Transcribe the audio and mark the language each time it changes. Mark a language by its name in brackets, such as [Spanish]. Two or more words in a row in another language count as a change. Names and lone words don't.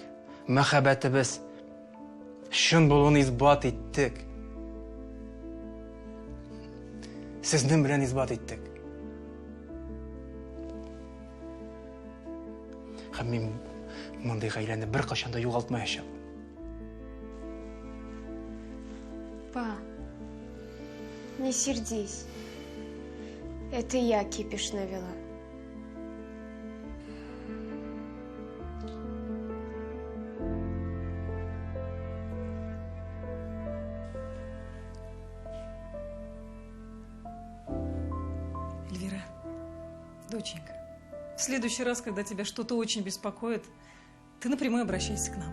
[Tatar] Мәхәббәтебез шын булуын исбат иттек. Сезнең белән исбат иттек. Һәм мин мондай гаиләне бер кашанда югалтмаячак. [Russian] Па, не сердись. Это я кипиш навела. Эльвира, доченька, в следующий раз, когда тебя что-то очень беспокоит, ты напрямую обращайся к нам.